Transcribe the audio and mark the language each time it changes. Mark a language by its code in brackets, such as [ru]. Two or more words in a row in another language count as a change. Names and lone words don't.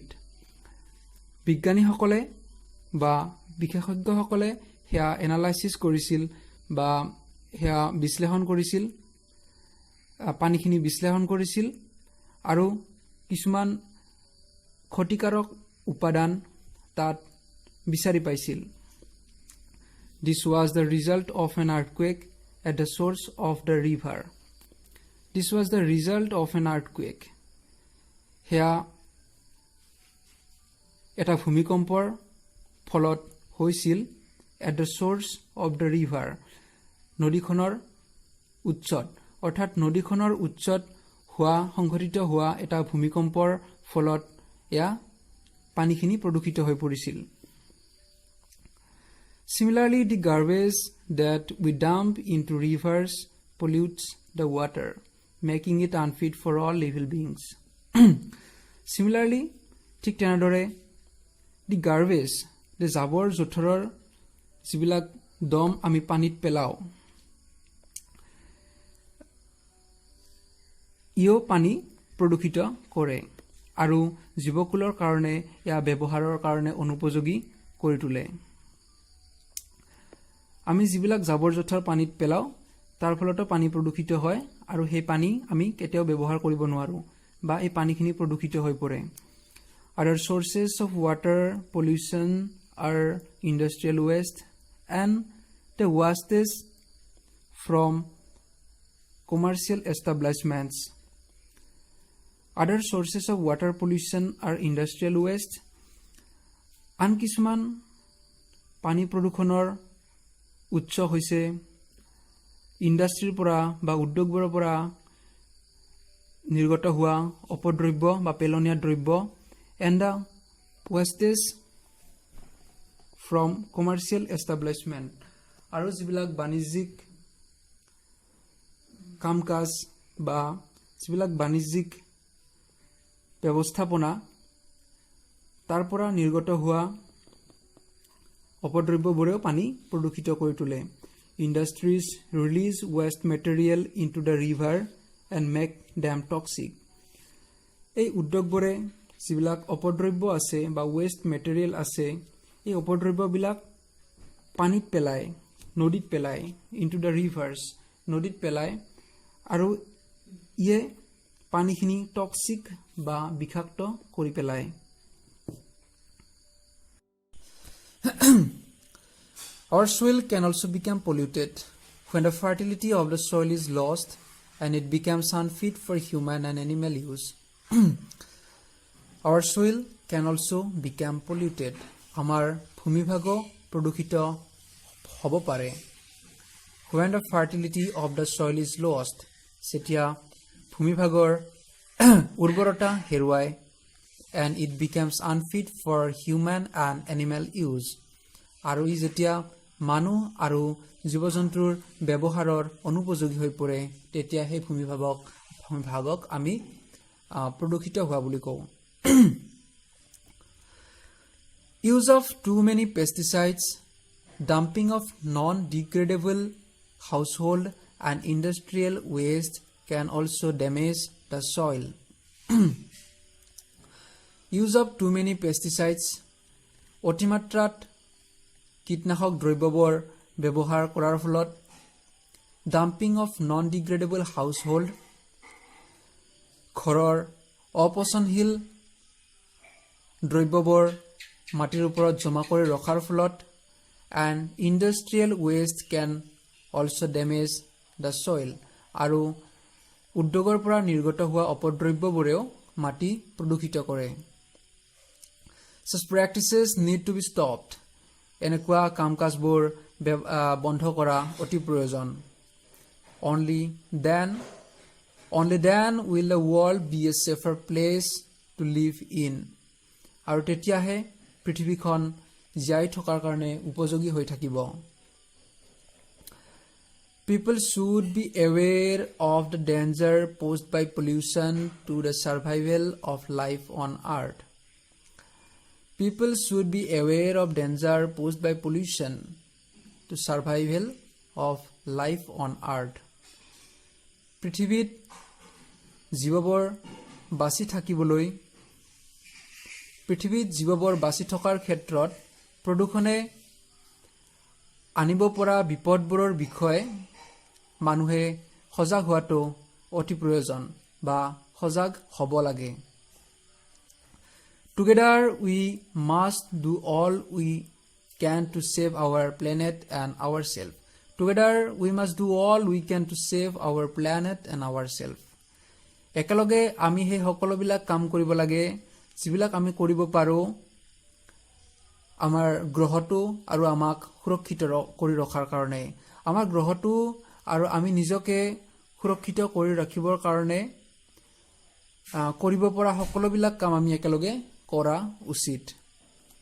[as] বিজ্ঞানীসকলে বা বিশেষজ্ঞসকলে সেয়া এনালাইচিছ কৰিছিল বা সেয়া বিশ্লেষণ কৰিছিল, পানীখিনি বিশ্লেষণ কৰিছিল আৰু কিছুমান ক্ষতিকাৰক উপাদান তাত বিচাৰি পাইছিল। [en] This was the result of an earthquake at the source of the river. This was the result of an earthquake. [as] সেয়া এটা ভূমিকম্পৰ ফলত হৈছিল [en] at the source of the river. [as] নদীখনৰ উচ্চত অৰ্থাৎ নদীখনৰ উচ্চত হোৱা সংঘটিত হোৱা এটা ভূমিকম্পৰ ফলত এয়া পানীখিনি প্ৰদূষিত হৈ পৰিছিল। [en] Similarly, the garbage that we dump into rivers pollutes the water, making it unfit for all living beings. Similarly, [as] ঠিক তেনেদৰে [en] the garbage, the [as] জাবৰ জোথৰৰ যিবিলাক দম আমি পানীত পেলাওঁ ইও পানী প্ৰদূষিত কৰে আৰু জীৱকুলৰ কাৰণে ইয়া ব্যৱহাৰৰ কাৰণে অনুপযোগী কৰি তোলে। আমি যিবিলাক জাবৰ জোথৰ পানীত পেলাওঁ তাৰ ফলতো পানী প্ৰদূষিত হয় আৰু সেই পানী আমি কেতিয়াও ব্যৱহাৰ কৰিব নোৱাৰো বা এই পানীখিনি প্ৰদূষিত হৈ পৰে। [en] Other sources of water pollution are industrial waste and the wastes from commercial establishments. Other sources of water pollution are industrial waste. [as] আন কিছুমান পানী প্ৰদূষণৰ উৎস হৈছে ইণ্ডাষ্ট্ৰীৰ পৰা বা উদ্যোগবোৰৰ পৰা নিৰ্গত হোৱা অপদ্ৰব্য বা পেলনীয়া দ্ৰব্য [en] and the wastes from commercial establishment [as] আৰু যিবিলাক বাণিজ্যিক কাম কাজ বা যিবিলাক বাণিজ্যিক ব্যৱস্থাপনা তাৰ পৰা নিৰ্গত হোৱা অপদ্ৰব্যবোৰেও পানী প্ৰদূষিত কৰি তোলে। [en] Industries release waste material into the river and make them toxic. [as] এই উদ্যোগবোৰে যিবিলাক অপদ্ৰব্য আছে বা [en] waste material [as] আছে এই অপদ্ৰব্যবিলাক পানীত পেলায় নদীত পেলায় [en] into the rivers [as] নদীত পেলায় আৰু ইয়ে পানীখিনি টক্সিক বা বিষাক্ত কৰি পেলায়। [en] Our soil can also become polluted when the fertility of the soil is lost and it becomes unfit for human and animal use. Our soil can also become polluted. [as] আমাৰ ভূমিভাগো প্ৰদূষিত হ'ব পাৰে। [en] When the fertility of the soil is lost, [as] যেতিয়া ভূমিভাগৰ উৰ্বৰতা হেৰুৱায় [en] and it becomes unfit for human and animal use. [as] আৰু ই যেতিয়া মানুহ আৰু জীৱ জন্তুৰ ব্যৱহাৰৰ অনুপযোগী হৈ পৰে তেতিয়া সেই ভূমিভাগক আমি প্ৰদূষিত হোৱা বুলি কওঁ। [en] Use of too many pesticides, dumping of non-degradable household and industrial waste can also damage the soil. Use of too many pesticides, [as] অতিমাত্ৰাত কীটনাশক দ্ৰব্যবোৰ ব্যৱহাৰ কৰাৰ ফলত [en] dumping of non-degradable household, [as] ঘৰৰ অপচনশীল দ্ৰব্যবোৰ মাটিৰ ওপৰত জমা কৰি ৰখাৰ ফলত [en] and industrial waste can also damage the soil [as] আৰু উদ্যোগৰ পৰা নিৰ্গত হোৱা অপদ্ৰব্যবোৰেও মাটি প্ৰদূষিত কৰে। [en] Such practices need to be stopped. [as] এনেকুৱা কাম কাজবোৰ বন্ধ কৰা অতি প্ৰয়োজন। [en] Only then will the world be a safer place to live in. [as] আৰু তেতিয়াহে পৃথিৱীখন জীয়াই থকাৰ কাৰণে উপযোগী হৈ থাকিব। [en] People should be aware of the danger posed by pollution to the survival of life on earth. People should be aware of danger posed by pollution to survival of life on earth. [as] পৃথিৱীত জীৱবোৰ বাচি থকাৰ ক্ষেত্ৰত প্ৰদূষণে আনিব পৰা বিপদবোৰৰ বিষয়ে মানুহে সজাগ হোৱাটো অতি প্ৰয়োজন বা সজাগ হ'ব লাগে। [en] Together we must do all we can to save our planet and ourselves. Together we must do all we can to save our planet and ourselves. [as] একেলগে আমি সেই সকলোবিলাক কাম কৰিব লাগে যিবিলাক আমি কৰিব পাৰো আমাৰ গ্ৰহটো আৰু আমাক সুৰক্ষিত কৰি ৰখাৰ কাৰণে আমাৰ গ্ৰহটো আৰু আমি নিজকে সুৰক্ষিত কৰি ৰাখিবৰ কাৰণে কৰিব পৰা সকলোবিলাক কাম আমি একেলগে কৰা উচিত।